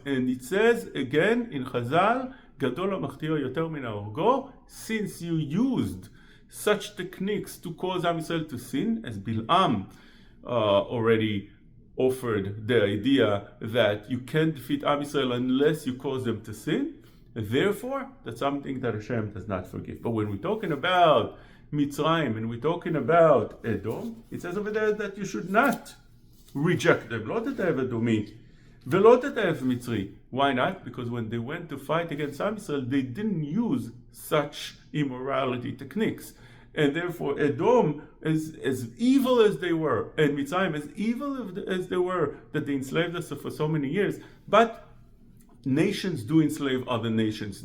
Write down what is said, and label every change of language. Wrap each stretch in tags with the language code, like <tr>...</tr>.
<en>And it says again in Chazal, Gadol ha'machtir yoter min ha'orgo, since you used such techniques to cause Am Yisrael to sin, as Bil'am already offered the idea that you can't defeat Am Yisrael unless you cause them to sin. Therefore, that's something that Hashem does not forgive. But when we're talking about Mitzrayim and we're talking about Edom, it says over there that you should not reject them.</en> <he>לא תתעב אדומי ולא תתעב מצרי.</he> <en>Why not? Because when they went to fight against Am Yisrael, they didn't use such immorality techniques. And therefore, Edom, as evil as they were, and Mitzrayim, as evil as they were, that they enslaved us for so many years, but nations do enslave other nations.</en>